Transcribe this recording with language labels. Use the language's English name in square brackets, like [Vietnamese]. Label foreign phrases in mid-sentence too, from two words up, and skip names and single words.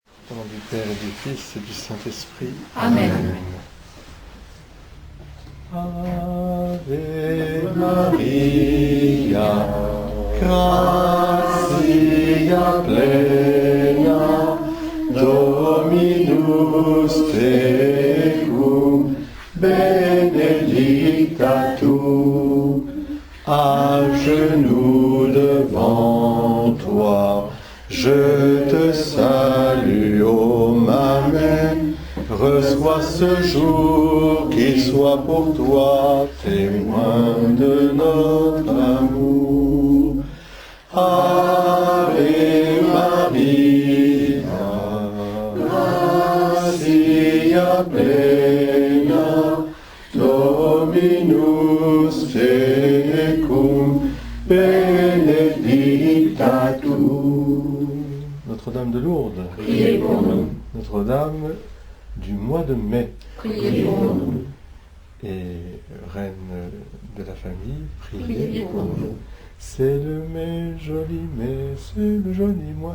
[French] Au nom du Père et du Fils et du Saint-Esprit. Amen. [Latin] Ave Maria, gratia plena, Dominus tecum, benedicta tu, [French] à genoux devant toi, je te salue, ô ma mère. Reçois ce jour qui soit pour toi témoin de notre amour. [Latin] Ave Maria, gratia plena, Dominus tecum, benedicta tu. [French] Notre-Dame de Lourdes, Priez pour nous. Notre-Dame du mois de mai, Priez pour nous. et reine de la famille, Priez priez pour nous. C'est le mai, joli mai, c'est le joli mois.